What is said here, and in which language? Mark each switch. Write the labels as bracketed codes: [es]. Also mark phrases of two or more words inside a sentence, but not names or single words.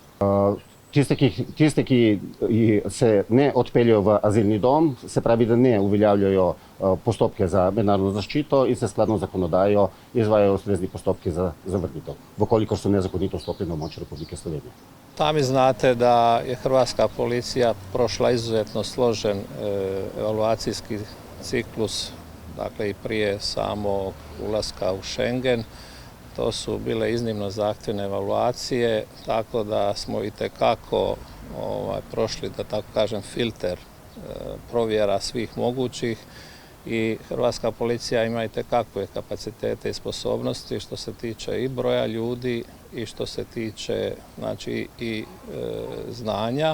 [sl] Tiste, ki se ne odpeljejo v azilni dom, se pravi, da ne uveljavljajo postopke za mednarodno zaščito in se skladno z zakonodajo izvajajo ustrezni postopki za zavrnitev, ukolikor su nezakonito vstopili na območje Republike Slovenije. [hr] Sami znate da je hrvatska policija prošla izuzetno složen evaluacijski ciklus, dakle i prije samog ulaska u Schengen. To su bile iznimno zahtjevne evaluacije, tako da smo itekako prošli, da tako kažem, filter provjera svih mogućih i hrvatska policija ima itekakve kapacitete i sposobnosti što se tiče i broja ljudi i što se tiče i znanja.